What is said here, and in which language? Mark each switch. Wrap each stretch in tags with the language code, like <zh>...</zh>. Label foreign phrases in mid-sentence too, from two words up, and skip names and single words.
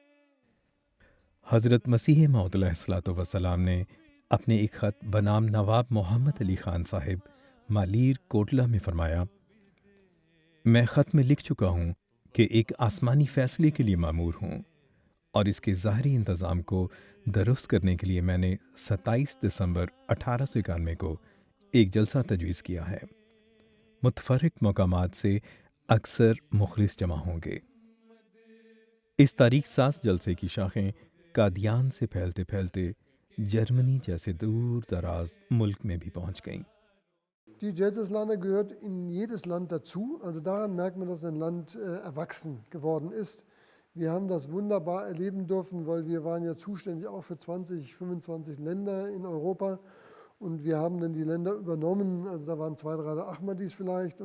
<ur>حضرت مسیح موعود</ur> <ar>علیہ الصلوۃ والسلام</ar> <ur>نے اپنے ایک خط بنام نواب محمد علی خان صاحب مالیر کوٹلہ میں فرمایا، میں خط میں لکھ چکا ہوں کہ ایک آسمانی فیصلے کے لیے مامور ہوں، اور اس کے ظاہری انتظام کو درست کرنے کے لیے میں نے 27 دسمبر 1891 کو ایک جلسہ تجویز کیا ہے۔ متفرق مقامات سے اکثر مخلص جمع ہوں گے۔ اس تاریخ ساز جلسے کی شاخیں قادیان سے پھیلتے پھیلتے جرمنی جیسے دور دراز ملک میں بھی پہنچ گئیں۔</ur> <de>Die Jelserslana gehört in jedes Land dazu. Also daran merkt man, dass ein Land erwachsen geworden ist. Wir haben das wunderbar erleben dürfen, weil wir waren ja zuständig auch für 20, 25 Länder in Europa. Und wir haben dann die Länder übernommen. Also da waren 2, 3 Ahmadis vielleicht.</de>